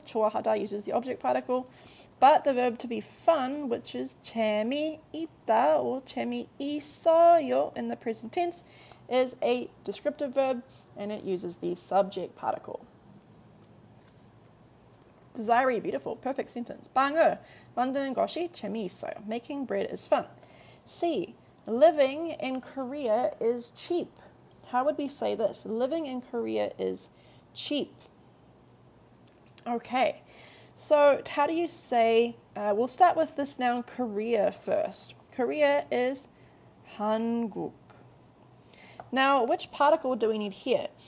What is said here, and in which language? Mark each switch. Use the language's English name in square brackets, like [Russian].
[English] Choahada uses the object particle. But the verb to be fun, which is 재미있다 or 재미있어요 in the present tense, is a descriptive verb and it uses the subject particle. Desiree, beautiful, perfect sentence. [Korean] 빵을 만드는 것이 재미있어요. [English] Making bread is fun. C. Living in Korea is cheap. How would we say this? Living in Korea is cheap. Okay, so how do you say, we'll start with this noun Korea first. Korea is 한국. Now, which particle do we need here?